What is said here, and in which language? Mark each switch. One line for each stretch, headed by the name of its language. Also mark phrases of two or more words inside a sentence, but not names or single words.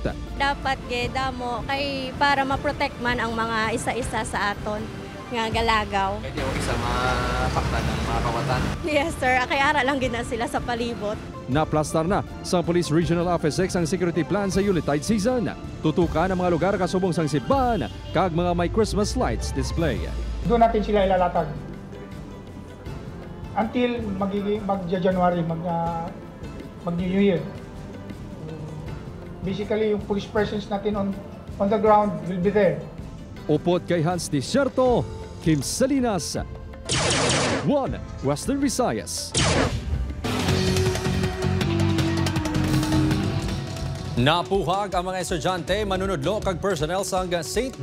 Hiligaynon: Dapat gedamo kay para ma-protect man ang mga isa-isa sa aton nga galagaw. Pwede mo isa mapaktan ng mga kawatan. Yes sir, kay ara lang gina sila sa palibot. Naplastar na sa Police Regional Office 6 ang security plan sa Yuletide season. Tutukan ang mga lugar kasubong sang simbahan kag mga may Christmas lights display.
Filipino: Doon natin sila ilalatag. Until mag-January,
English: mag-New Year. Basically, yung police presence natin on the ground will be there.
Hiligaynon: Upot kay Hans Desierto, Kim Salinas, 1 Western Visayas. Napuhag ang mga estudyante manunudlo kag personnel sang St.